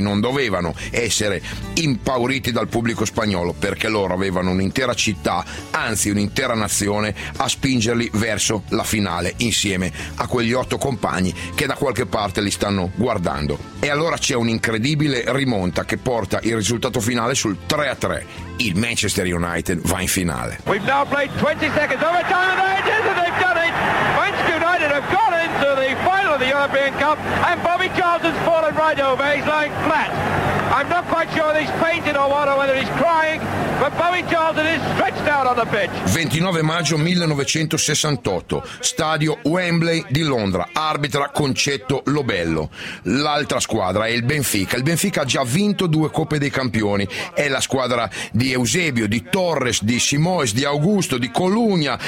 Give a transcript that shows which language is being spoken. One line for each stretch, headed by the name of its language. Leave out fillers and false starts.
Italian: Non dovevano essere impauriti dal pubblico spagnolo, perché loro avevano un'intera città, anzi un'intera nazione, a spingerli verso la finale insieme a quegli 8 compagni che da qualche parte li stanno guardando. E allora c'è un'incredibile rimonta che porta il risultato finale sul 3-3. Il Manchester United va in finale.
English: We've now played 20 seconds over time and ages and they've done it. Manchester United have gone into the final of the European Cup and Bobby Charlton's fallen right over, he's lying flat. I'm not quite sure if he's fainted or what, or whether he's crying. but Bowie Charlton is stretched out on the pitch.
Italian: 29 maggio 1968, stadio Wembley di Londra, arbitra Concetto Lobello. L'altra squadra è il Benfica. Il Benfica ha già vinto due Coppe dei Campioni, è la squadra di Eusebio, di Torres, di Simões, di Augusto, di Colugna.